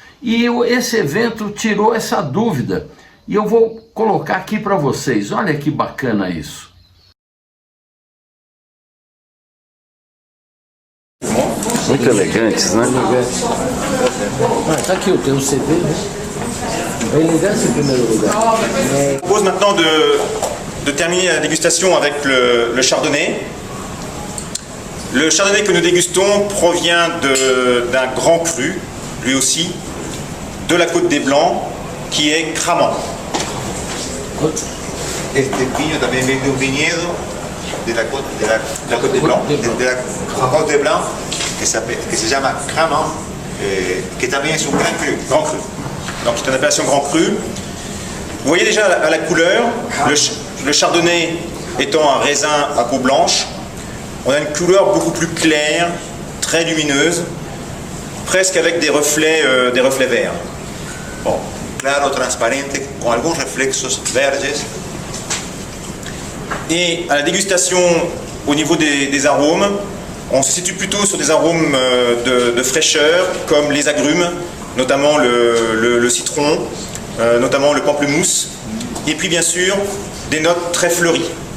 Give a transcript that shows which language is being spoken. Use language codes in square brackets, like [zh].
[pt] E esse evento tirou essa dúvida. E eu vou colocar aqui para vocês. Olha que bacana isso. Muito elegantes, né? Tá aqui o teu CD, né? Elegância em primeiro lugar. [fr] Je propose maintenant de terminer la dégustation avec le chardonnay. Le chardonnay que nous dégustons provient d'un grand cru, lui aussi, de la Côte des Blancs, qui est cramant. [es] Este vino también viene de un viñedo de la Côte des Blancs, de la Côte des Blancs, que se llama Cramant, que también es un gran cru. [fr] Grand cru. Donc c'est une appellation grand cru. Vous voyez déjà à la couleur, le chardonnay étant un raisin à peau blanche, on a une couleur beaucoup plus claire, très lumineuse, presque avec des reflets verts. [es] Bon, claro, transparente, con algunos reflexos verdes. Et à la dégustation, au niveau des arômes, on se situe plutôt sur des arômes de fraîcheur, comme les agrumes, notamment le citron, notamment le pamplemousse, et puis bien sûr des notes très fleuries.